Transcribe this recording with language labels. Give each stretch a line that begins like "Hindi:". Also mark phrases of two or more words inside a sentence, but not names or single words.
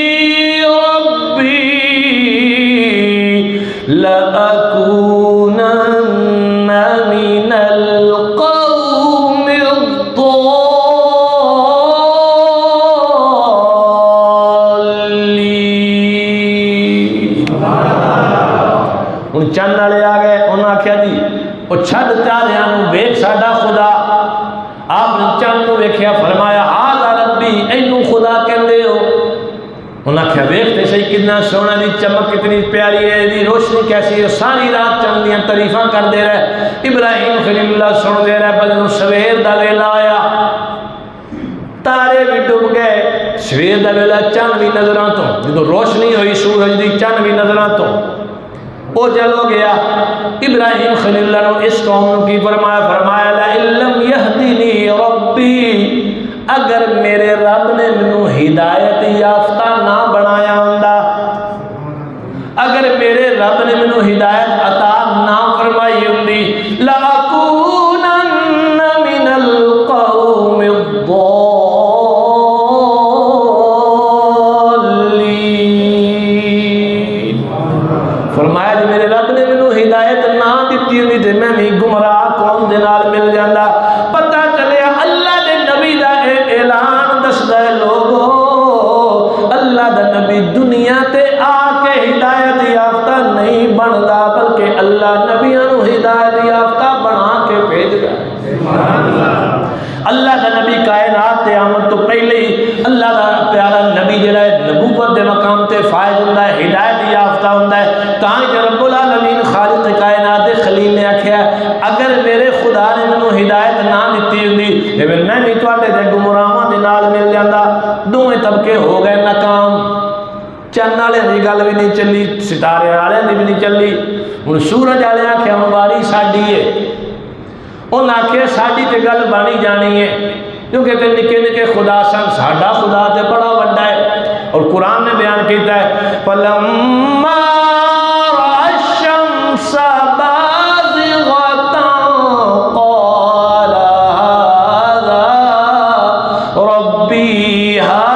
Arabic: ربي لأكونن من القوم الضالين.
Punjabi: ہن چند والے آ گئے، انہوں نے آخیا جی وہ چھڈ تاریاں نوں ویکھ ساڈا خدا. آپ نے چند نوں ویکھیا، فرمایا
Arabic: ھذا ربی،
Punjabi: اینوں خدا کہندے ہو؟ انہوں نے آخیا ویکھتے صحیح کتنا سونا دی چمک کتنی پیاری ہے، دی روشنی کیسی ہے. ساری رات چند دیاں تعریفاں کردے رہے. ابراہیم خلیل اللہ سن دے رہے، پر سویر دا ویلا آیا، تارے بھی ڈب گئے، سویر دا ویلا چند بھی نظراں تو، جدو روشنی ہوئی سورج دی چند بھی نظراں تو وہ چلو گیا. ابراہیم خلیل اللہ نے اس قوم نے کی فرمایا، فرمایا
Arabic: لئن لم یہدنی ربی،
Punjabi: اگر میرے رب نے منو ہدایت یافتہ نہ بنایا ہوندا، اگر میرے رب نے منو ہدایت عطا نہ فرمائی ہوندی،
Arabic: لَأَكُونَنَّ مِنَ الْقَوْمِ الضَّالِّينَ.
Punjabi: فرمایا جی میرے رب نے منو ہدایت نہ دیتی ہوندی تے میں بھی گمراہ قوم دے نال مل جاندا. پتہ چلیا اللہ دے نبی دا اعلان دسدا ہے لوگو، اللہ دا نبی دنیا تے آ کے ہدایت یافتہ نہیں بندا، بلکہ اللہ نبیاں نو ہدایت یافتہ بنا کے بھیجدا ہے. اللہ دا نبی کائنات تے آمد تو پہلے ہی اللہ دا پیارا نبی جڑا ہے نبوت دے مقام تے فائز ہوندا ہے، ہدایت یافتہ ہوندا ہے. تاں کہ رب العالمین خالق کائنات دے خلیل نے آکھیا اگر میرے خدا نے مینوں ہدایت نہ دتی ہوندی تے میں بھی تواڈے دے گمراہاں دے نال مل جاندا. دوویں طبقے ہو گئے ناکام، چند والے دی گل بھی نہیں چلی، ستارے والے دی بھی نہیں چلی. ہن سورج والے آکھیا واری ساڈی ہے، انہاں آکھیا ساڈی تے گل بانی جانی ہے، کیونکہ تے نکے نکے خدا سن، ساڈا خدا تے بڑا وڈا ہے. اور قرآن نے بیان کیتا ہے
Arabic: فلما رأى الشمس بازغة قال هذا ربي